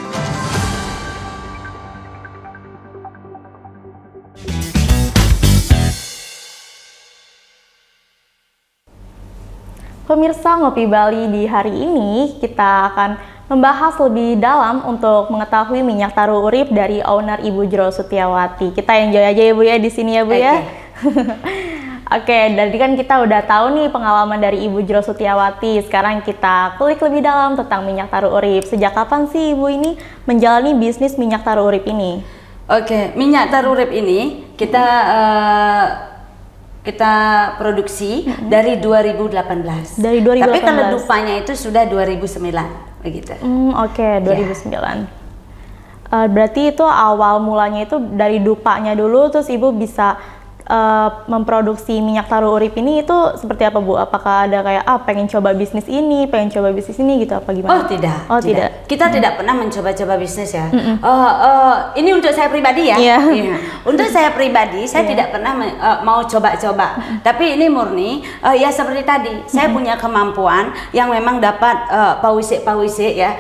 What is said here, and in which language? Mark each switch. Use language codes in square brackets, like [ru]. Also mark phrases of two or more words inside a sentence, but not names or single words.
[id] Pemirsa Ngopi Bali, di hari ini kita akan membahas lebih dalam untuk mengetahui minyak taru urip dari owner Ibu Jero Sutiawati. Kita enjoy aja ya Bu ya di sini ya Bu ya. Oke, dari kan kita udah tahu nih pengalaman dari Ibu Jero Sutiawati. Sekarang kita kulik lebih dalam tentang minyak taru urip. Sejak kapan sih Ibu ini menjalani bisnis minyak taru urip ini? Oke, minyak taru urip ini kita produksi dari 2018. Dari 2018. Tapi kalau dupanya itu sudah 2009 begitu. Oke, 2009. Berarti itu awal mulanya itu dari dupanya dulu, terus Ibu bisa memproduksi minyak taru urip ini itu seperti apa Bu? Apakah ada kayak pengen coba bisnis ini gitu apa gimana? Oh tidak. Oh tidak. Kita tidak pernah mencoba-coba bisnis ya. Ini untuk saya pribadi ya. Iya. Iya. Untuk saya pribadi, saya tidak pernah mau coba-coba. Tapi ini murni ya seperti tadi, saya punya kemampuan yang memang dapat pawisik ya.